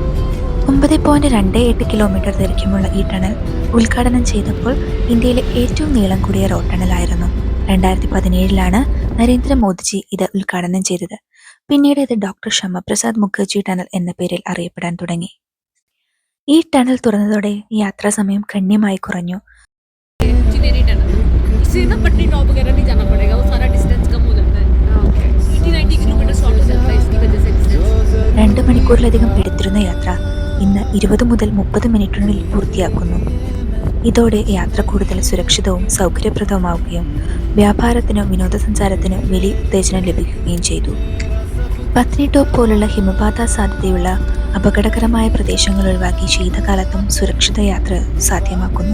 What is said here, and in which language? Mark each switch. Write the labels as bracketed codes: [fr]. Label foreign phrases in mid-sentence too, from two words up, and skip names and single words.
[ml] 9.28 കിലോമീറ്റർ ദൈർഘ്യമുള്ള ഈ ടണൽ ഉദ്ഘാടനം ചെയ്തപ്പോൾ ഇന്ത്യയിലെ ഏറ്റവും നീളം കൂടിയ റോഡ് ടണലായിരുന്നു. 2017 നരേന്ദ്രമോദിജി ഇത് ഉദ്ഘാടനം ചെയ്തത്. പിന്നീട് ഇത് ഡോക്ടർ ശ്യാമപ്രസാദ് മുഖർജി ടണൽ എന്ന പേരിൽ അറിയപ്പെടാൻ തുടങ്ങി. ഈ ടണൽ തുറന്നതോടെ യാത്രാ സമയം ഗണ്യമായി കുറഞ്ഞു. [hi] इससे ना पटनी टॉप वगैरह नहीं जाना पड़ेगा, वो सारा डिस्टेंस कम हो जाता है. 80-90 किलोमीटर शॉर्ट हो जाता है इसकी वजह से डिस्टेंस. [ml] 2 മണിക്കൂറിലധികം എടുത്തിരുന്ന യാത്ര ഇന്ന് 20 മുതൽ 30 മിനിറ്റിനുള്ളിൽ പൂർത്തിയാക്കുന്നു. ഇതോടെ യാത്ര കൂടുതൽ സുരക്ഷിതവും സൗകര്യപ്രദവുമാവുകയും വ്യാപാരത്തിനും വിനോദസഞ്ചാരത്തിനും വലിയ ഉത്തേജനം ലഭിക്കുകയും ചെയ്തു. പത്നി ടോപ്പ് പോലുള്ള ഹിമപാത സാധ്യതയുള്ള അപകടകരമായ പ്രദേശങ്ങൾ ഒഴിവാക്കി ശീതകാലത്തും സുരക്ഷിത യാത്ര സാധ്യമാക്കുന്നു.